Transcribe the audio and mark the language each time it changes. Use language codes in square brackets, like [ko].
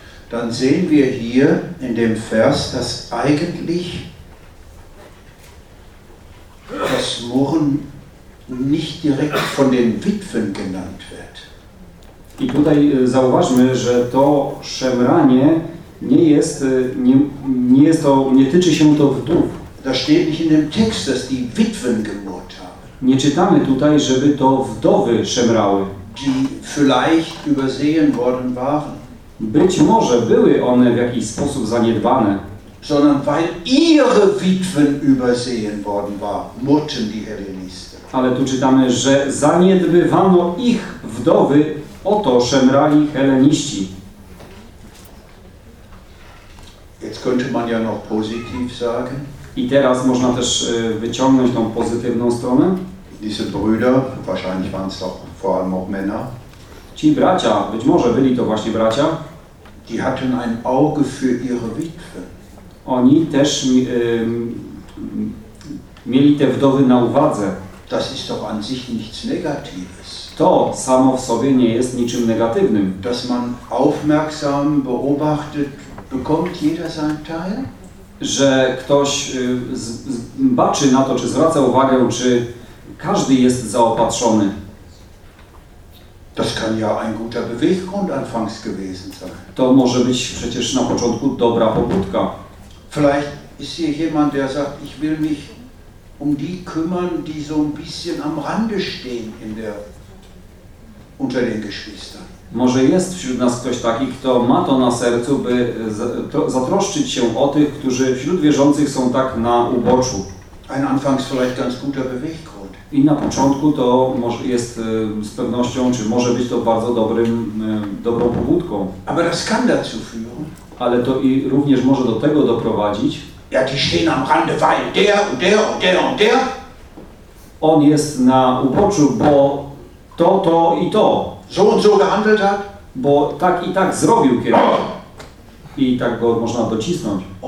[de] Dann sehen wir hier in dem Vers, dass eigentlich das Murren nicht direkt von den Witwen genannt wird. [pl] I tutaj zauważmy, że to szemranie nie tyczy się to wdów. [de] Da steht nicht in dem Text, dass die Witwen gemurrt haben. [pl] Nie czytamy tutaj, żeby to wdowy szemrały. [de] Die vielleicht übersehen worden waren. [pl] Być może były one w jakiś sposób zaniedbane. [de] Sondern weil ihre Witwen übersehen worden war, murrten die Hellenisten. [pl] Ale tu czytamy, że zaniedbywano ich wdowy, oto szemrali Heleniści. [de] Jetzt könnte man ja noch positiv sagen. [pl] I teraz można też wyciągnąć tą pozytywną stronę. [de] Diese Brüder, wahrscheinlich waren es doch vor allem auch Männer. [pl] Ci bracia, być może byli to właśnie bracia. [de] Die hatten ein Auge für ihre Witwe. [pl] Oni też mieli te wdowy na uwadze. [de] Das ist doch an sich nichts Negatives. [pl] To samo w sobie nie jest niczym negatywnym. [de] Dass man aufmerksam beobachtet, bekommt jeder sein Teil? [pl] Że ktoś baczy na to, czy zwraca uwagę, czy każdy jest zaopatrzony. [de] Das kann ja ein guter Beweggrund anfangs gewesen sein. [pl] To może być przecież na początku dobra pobudka. [de] Vielleicht ist hier jemand, der sagt, ich will mich um die kümmern, die so ein bisschen am Rande stehen in der unter den Geschwistern. [pl] Może jest wśród nas ktoś taki, kto ma to na sercu, by zatroszczyć się o tych, którzy wśród wierzących są tak na uboczu. [de] Ein Anfangs vielleicht ganz guter Beweggrund. [pl] I na początku to może jest z pewnością, czy może być to bardzo dobrą pobudką. [de] Aber das kann dazu führen. [pl] Ale to i również może do tego doprowadzić. [de] Ja, die stehen am Rande, weil der und der und der und der. [pl] On jest na uboczu, bo to, to i to. [de] So und so gehandelt hat? [pl] Bo tak i tak zrobił kiedyś. I tak go można docisnąć.